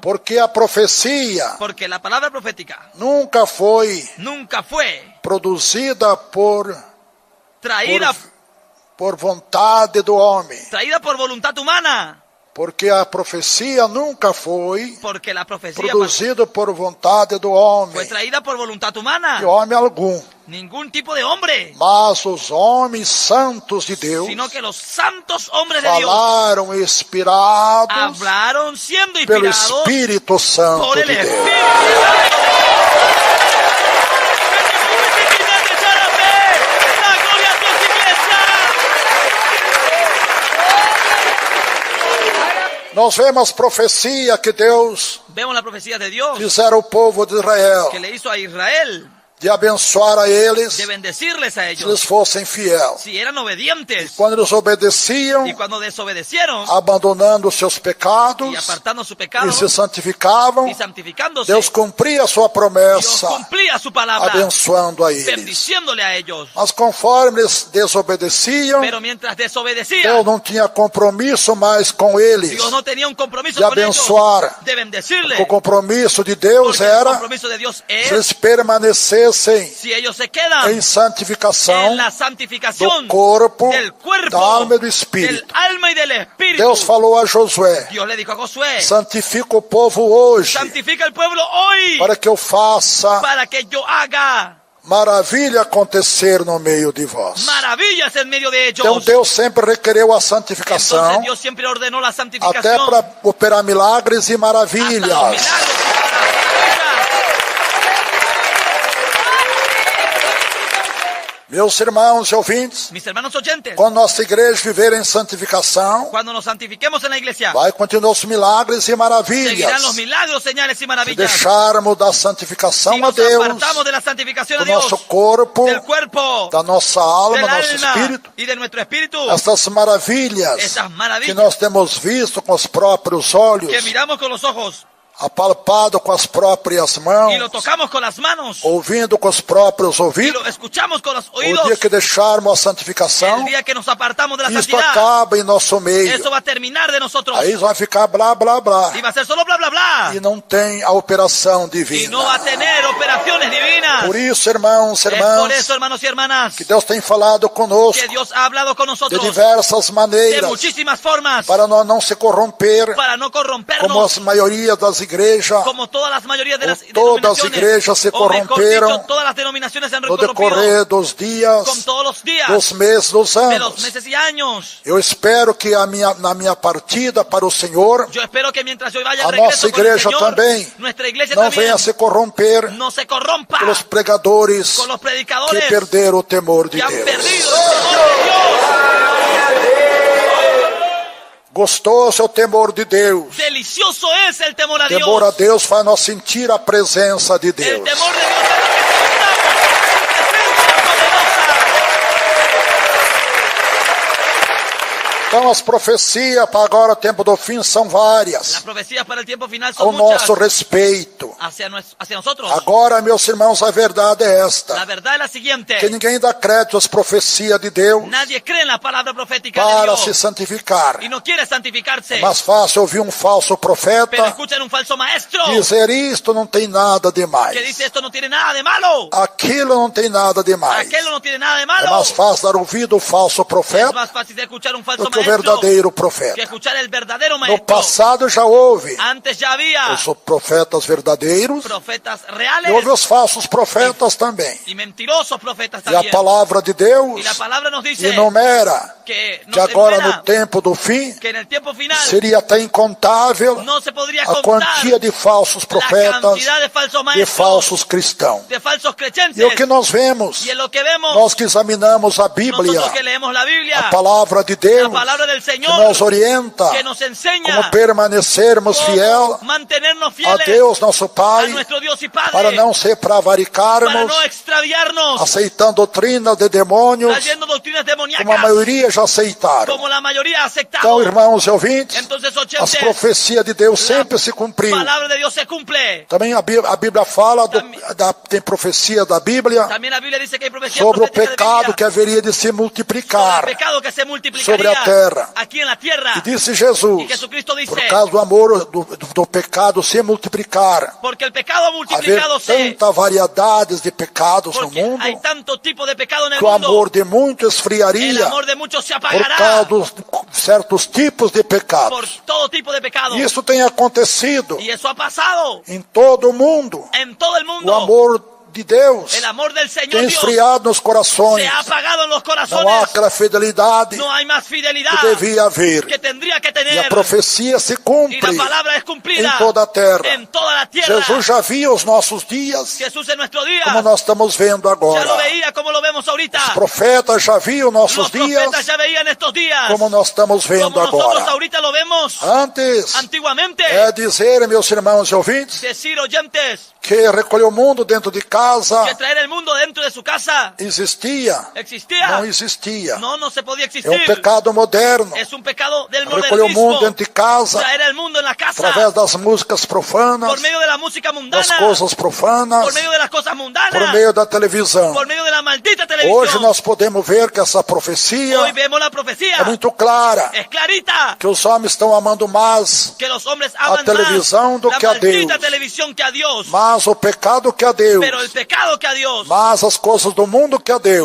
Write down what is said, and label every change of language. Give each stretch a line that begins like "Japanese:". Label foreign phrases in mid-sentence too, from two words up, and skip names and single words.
Portuguese: Porque a profecia
Spanish: porque la palabra profética
Portuguese: nunca foi
Spanish: nunca fue
Portuguese: produzida por
Spanish: traída
Portuguese: vontade do homem.
Spanish: por voluntad humana,
Portuguese: Porque a profecia nunca foi
Spanish: porque la profecía
Portuguese: produzida por vontade do
Spanish: fue
Portuguese: homem,
Spanish: traída por voluntad de humana,
Portuguese: homem algum.
Spanish: ningún tipo de hombre,
Portuguese: Mas os homens santos de Deus
Spanish: sino que los santos hombres de Dios
Portuguese: falaram inspirados
Spanish: hablaron siendo
Portuguese: pelo
Spanish: inspirados
Portuguese: Espírito Santo
Spanish: por
Portuguese: de
Spanish: el
Portuguese: Deus.
Spanish: Espíritu Santo. La gloria a Dios, iglesia.
Portuguese: Nós vemos profecia que Deus
Spanish: Vemos la profecía de Dios
Portuguese: fizeram ao povo de Israel,
Spanish: que le hizo a Israel
Portuguese: de abençoar a eles
Spanish: de bendecirles a
Portuguese: se
Spanish: ellos
Portuguese: eles fossem fiéis.
Spanish: si eran obedientes,
Portuguese: Quando eles obedeciam,
Spanish: y cuando desobedecieron
Portuguese: abandonando os seus pecados
Spanish: y apartando su pecado
Portuguese: e se santificavam,
Spanish: y santificándose,
Portuguese: Deus cumpria a sua
Spanish: Dios
Portuguese: promessa,
Spanish: cumplía su palabra,
Portuguese: abençoando a eles.
Spanish: bendiciéndole a ellos.
Portuguese: Mas conforme eles desobedeciam,
Spanish: Pero mientras desobedecían,
Portuguese: Deus não tinha compromisso mais com eles
Spanish: Dios no tenía un compromiso
Portuguese: de
Spanish: con ellos
Portuguese: abençoar.
Spanish: de bendecirle,
Portuguese: O compromisso de Deus
Spanish: porque el
Portuguese: era
Spanish: compromiso de Dios
Portuguese: se
Spanish: es
Portuguese: eles permanecessem
Spanish: si ellos se quedan
Portuguese: em santificação
Spanish: en la santificación
Portuguese: do corpo,
Spanish: del cuerpo,
Portuguese: da alma e do
Spanish: del
Portuguese: espírito.
Spanish: alma y del espíritu.
Portuguese: Deus falou a Josué:
Spanish: Dios le dijo a Josué,
Portuguese: santifica o povo hoje,
Spanish: santifica el pueblo hoy
Portuguese: para que eu faça
Spanish: para que yo haga
Portuguese: maravilha acontecer no meio de vós.
Spanish: maravillas en medio de ellos.
Portuguese: Então Deus sempre requereu a
Spanish: Entonces
Portuguese: santificação,
Spanish: Dios siempre ordenó la
Portuguese: até
Spanish: santificación
Portuguese: para operar milagres e
Spanish: hasta los
Portuguese: maravilhas.
Spanish: milagros.
Portuguese: Meus irmãos e ouvintes,
Spanish: Mis hermanos oyentes,
Portuguese: quando nossa igreja viver em santificação,
Spanish: cuando nos santifiquemos en la iglesia,
Portuguese: vai continuar os milagres e
Spanish: seguirán los
Portuguese: maravilhas.
Spanish: milagros, señales y
Portuguese: Se
Spanish: maravillas.
Portuguese: deixarmos da santificação
Spanish: Si
Portuguese: a
Spanish: nos
Portuguese: Deus,
Spanish: apartamos de la santificación a
Portuguese: do
Spanish: Dios,
Portuguese: nosso corpo,
Spanish: del cuerpo,
Portuguese: da nossa alma,
Spanish: del
Portuguese: nosso
Spanish: alma
Portuguese: espírito,
Spanish: y de nuestro espíritu,
Portuguese: essas maravilhas
Spanish: esas
Portuguese: que
Spanish: maravillas
Portuguese: nós temos visto com os próprios olhos,
Spanish: que miramos con los ojos
Portuguese: apalpado com as próprias
Spanish: y lo
Portuguese: mãos,
Spanish: tocamos con las manos
Portuguese: ouvindo com os próprios
Spanish: y
Portuguese: ouvidos,
Spanish: lo escuchamos con los
Portuguese: o
Spanish: oídos,
Portuguese: dia que deixarmos a
Spanish: el
Portuguese: santificação,
Spanish: día que nos apartamos de la
Portuguese: isto
Spanish: santidad,
Portuguese: acaba em nosso meio.
Spanish: eso va a terminar de nosotros
Portuguese: Aí vai ficar blá, blá, blá.
Spanish: y va a ser solo bla bla bla
Portuguese: E não tem a operação
Spanish: y
Portuguese: divina.
Spanish: no va a tener operaciones divinas.
Portuguese: Por isso, irmãos e
Spanish: Es por
Portuguese: irmãs,
Spanish: eso, hermanos y hermanas,
Portuguese: que Deus tem falado conosco
Spanish: que Dios ha hablado con
Portuguese: de
Spanish: nosotros
Portuguese: diversas
Spanish: de
Portuguese: maneiras,
Spanish: muchísimas formas
Portuguese: para nós não se corromper,
Spanish: para no
Portuguese: como
Spanish: corrompernos,
Portuguese: as maioria das igrejas,
Spanish: como todas las mayorías de las
Portuguese: todas as
Spanish: denominaciones,
Portuguese: igrejas se
Spanish: o mejor
Portuguese: corromperam
Spanish: dicho, todas las denominaciones se han
Portuguese: no
Spanish: corrompido
Portuguese: decorrer dos dias,
Spanish: con todos los días
Portuguese: dos meses, dos
Spanish: de los
Portuguese: anos.
Spanish: meses y años.
Portuguese: Eu espero que na minha partida para o Senhor,
Spanish: Yo espero que mientras yo vaya
Portuguese: a
Spanish: al regreso
Portuguese: nossa
Spanish: con el
Portuguese: igreja
Spanish: Señor,
Portuguese: também
Spanish: nuestra iglesia
Portuguese: não
Spanish: también
Portuguese: venha se corromper
Spanish: no se corrompa
Portuguese: pelos pregadores
Spanish: con los
Portuguese: que
Spanish: predicadores
Portuguese: perderam o temor de
Spanish: que han
Portuguese: Deus.
Spanish: perdido el temor de Dios.
Portuguese: Gostoso é o temor de Deus.
Spanish: Delicioso es el temor a Dios.
Portuguese: Temor a Deus faz nós sentir a presença de
Spanish: El
Portuguese: Deus.
Spanish: temor de Dios es lo que sintamos, su presencia poderosa.
Portuguese: Então as profecias para agora, o tempo do fim, são
Spanish: Las
Portuguese: várias.
Spanish: profecías para el tiempo final
Portuguese: Ao
Spanish: son muchas
Portuguese: nosso respeito.
Spanish: hacia nosotros.
Portuguese: Agora, meus irmãos, a verdade é
Spanish: La
Portuguese: esta.
Spanish: verdad es la siguiente.
Portuguese: Que ninguém dá crédito às profecias de Deus
Spanish: Nadie cree en la palabra profética de
Portuguese: para
Spanish: Dios
Portuguese: se santificar.
Spanish: y no quiere santificarse.
Portuguese: É mais fácil ouvir um falso
Spanish: Pero
Portuguese: profeta
Spanish: escuchan un falso maestro
Portuguese: dizer isto não tem nada
Spanish: que
Portuguese: demais.
Spanish: dice esto no tiene nada de malo.
Portuguese: Aquilo não tem nada demais.
Spanish: Aquello no tiene nada de
Portuguese: É
Spanish: malo.
Portuguese: mais fácil dar ouvido ao falso
Spanish: Es
Portuguese: profeta
Spanish: más fácil de escuchar un falso
Portuguese: do que o
Spanish: maestro
Portuguese: verdadeiro
Spanish: que
Portuguese: profeta.
Spanish: escuchar el verdadero
Portuguese: No
Spanish: maestro.
Portuguese: passado já houve
Spanish: Antes ya había
Portuguese: os profetas verdadeiros
Spanish: profetas
Portuguese: e
Spanish: reales
Portuguese: houve os falsos profetas também.
Spanish: y mentirosos profetas
Portuguese: E a
Spanish: también.
Portuguese: palavra de Deus
Spanish: Y la palabra nos dice
Portuguese: enumera
Spanish: que
Portuguese: que
Spanish: nos
Portuguese: agora
Spanish: enumera
Portuguese: no tempo do fim
Spanish: que en el tiempo final
Portuguese: seria até incontável
Spanish: no se podría
Portuguese: a
Spanish: contar
Portuguese: quantia de falsos
Spanish: la
Portuguese: profetas,
Spanish: cantidad de falsos
Portuguese: de
Spanish: maestros,
Portuguese: falsos cristãos.
Spanish: de falsos creyentes.
Portuguese: E o que nós vemos,
Spanish: Y en lo que vemos,
Portuguese: nós que examinamos a Bíblia,
Spanish: nosotros que leemos la Biblia,
Portuguese: a palavra de
Spanish: la
Portuguese: Deus,
Spanish: palabra del
Portuguese: que
Spanish: Señor,
Portuguese: nos orienta
Spanish: que nos enseña
Portuguese: como permanecermos
Spanish: cómo
Portuguese: fiel
Spanish: mantenernos
Portuguese: a
Spanish: fieles
Portuguese: Deus, nosso
Spanish: a
Portuguese: Pai,
Spanish: nuestro Dios y Padre,
Portuguese: para não ser
Spanish: para
Portuguese: prevaricarmos,
Spanish: no extraviarnos,
Portuguese: aceitando doutrinas de demônios,
Spanish: trayendo doctrinas
Portuguese: como a
Spanish: demoníacas,
Portuguese: maioria já aceitaram.
Spanish: como la mayoría ha aceptado.
Portuguese: Então, irmãos e ouvintes,
Spanish: Entonces,
Portuguese: as
Spanish: oyentes,
Portuguese: profecias de Deus
Spanish: la
Portuguese: sempre se cumpriu.
Spanish: palabra de Dios se cumple.
Portuguese: Também a Bíblia fala, tem profecia da Bíblia
Spanish: También la Biblia dice que hay profecías
Portuguese: sobre o
Spanish: proféticas de
Portuguese: pecado
Spanish: Biblia,
Portuguese: que haveria de se
Spanish: sobre
Portuguese: multiplicar.
Spanish: el pecado que se multiplicaría
Portuguese: sobre a terra.
Spanish: aquí en la tierra.
Portuguese: E disse Jesus,
Spanish: Y Jesucristo dice,
Portuguese: por causa do amor do pecado se multiplicar,
Spanish: porque el pecado ha
Portuguese: haver
Spanish: multiplicado
Portuguese: tanta variedades de pecados no
Spanish: porque
Portuguese: mundo,
Spanish: hay tanto tipo de pecado en el
Portuguese: que o
Spanish: mundo.
Portuguese: amor de muitos
Spanish: El
Portuguese: esfriaria
Spanish: amor de muchos se
Portuguese: por
Spanish: apagará
Portuguese: causa dos certos tipos de
Spanish: por
Portuguese: pecados.
Spanish: todo tipo de pecado.
Portuguese: Isso tem acontecido
Spanish: Y eso ha pasado
Portuguese: em todo o mundo.
Spanish: en todo el
Portuguese: O
Spanish: mundo.
Portuguese: amor de Deus
Spanish: El amor del Señor
Portuguese: tem
Spanish: Dios
Portuguese: esfriado nos corações.
Spanish: se ha apagado en los
Portuguese: Não há
Spanish: corazones.
Portuguese: aquela fidelidade
Spanish: No hay más
Portuguese: que
Spanish: fidelidad
Portuguese: devia haver.
Spanish: que tendría que
Portuguese: E a
Spanish: tener.
Portuguese: profecia se
Spanish: Y la
Portuguese: cumpre
Spanish: palabra es cumplida
Portuguese: em toda a terra.
Spanish: en toda la tierra.
Portuguese: Jesus já via os nossos dias,
Spanish: Jesús en nuestro día
Portuguese: como nós estamos vendo
Spanish: ya lo
Portuguese: agora.
Spanish: veía como lo vemos ahorita.
Portuguese: Os profetas já viam nossos
Spanish: Los profetas
Portuguese: dias,
Spanish: ya veían estos días
Portuguese: como nós estamos vendo
Spanish: como nosotros
Portuguese: agora.
Spanish: ahorita lo vemos.
Portuguese: Antes,
Spanish: Antiguamente,
Portuguese: é dizer, meus irmãos e ouvintes,
Spanish: decir oyentes
Portuguese: que recolher o mundo dentro de casa
Spanish: que traer el mundo dentro de su casa
Portuguese: existia.
Spanish: existía.
Portuguese: Não existia.
Spanish: No se podía
Portuguese: É
Spanish: existir.
Portuguese: um pecado moderno.
Spanish: Es un pecado del
Portuguese: Recolher o mundo
Spanish: modernismo.
Portuguese: dentro de casa,
Spanish: Traer el mundo en la casa
Portuguese: através das músicas profanas,
Spanish: por medio de la música mundana,
Portuguese: das coisas profanas,
Spanish: por medio de las cosas mundanas,
Portuguese: por meio da televisão.
Spanish: por medio de la maldita televisión.
Portuguese: Hoje nós podemos ver que essa profecia
Spanish: Hoy vemos la profecía.
Portuguese: é muito clara,
Spanish: Es clarita
Portuguese: que os homens estão amando mais
Spanish: que los hombres aman
Portuguese: televisão
Spanish: más
Portuguese: do
Spanish: la
Portuguese: que a
Spanish: maldita
Portuguese: Deus.
Spanish: televisión que a Dios.
Portuguese: mais o pecado que a Deus,
Spanish: Pero el pecado que a Dios.
Portuguese: mais as coisas do mundo que a Deus.